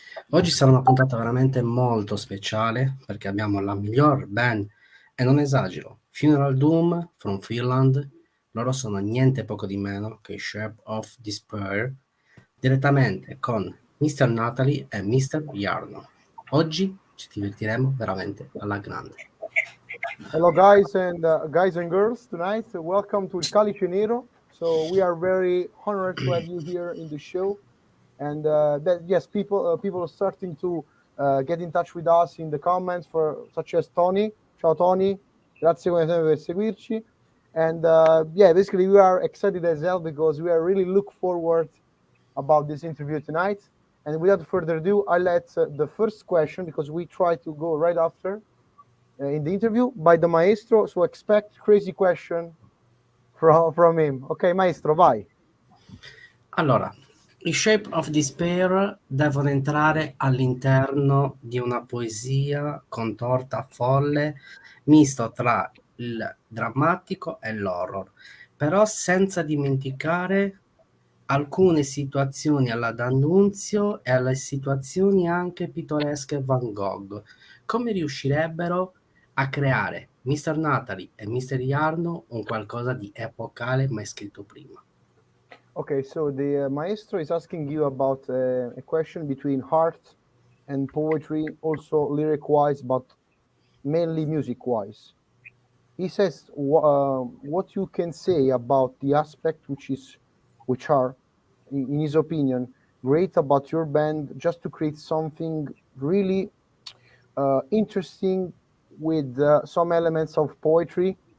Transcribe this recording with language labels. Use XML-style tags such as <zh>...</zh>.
<it>Oggi sarà una puntata veramente molto speciale perché abbiamo la miglior band, e non esagero,</it> <en>Funeral Doom from Finland.</en> <it>Loro sono niente poco di meno che i Shape of Despair, direttamente con Mr. Natalie e Mr. Jarno. Oggi ci divertiremo veramente alla grande.</it> <en>Hello, guys and girls. Tonight, welcome to Calice Nero. So we are very honored to have you here in the show, and people are starting to get in touch with us in the comments, such as Tony.</en> <it>Ciao Tony, grazie come sempre per seguirci.</it> <en>And basically we are excited as well because we are really look forward about this interview tonight. And without further ado, I let the first question, because we try to go right after in the interview, by the Maestro, so expect crazy question from him.</en> <it>Ok, Maestro, vai. Allora, i Shape of Despair devono entrare all'interno di una poesia contorta, folle, misto tra il drammatico e l'horror, però senza dimenticare alcune situazioni alla D'Annunzio e alle situazioni anche pittoresche Van Gogh. Come riuscirebbero a creare Mr. Natalie e Mr. Jarno un qualcosa di epocale mai scritto prima?</it> <en>Okay, so the Maestro is asking you about a question between art and poetry, also lyric-wise, but mainly music-wise. He says what you can say about the aspect which are, in his opinion, great about your band, just to create something really interesting with some elements of poetry.</en>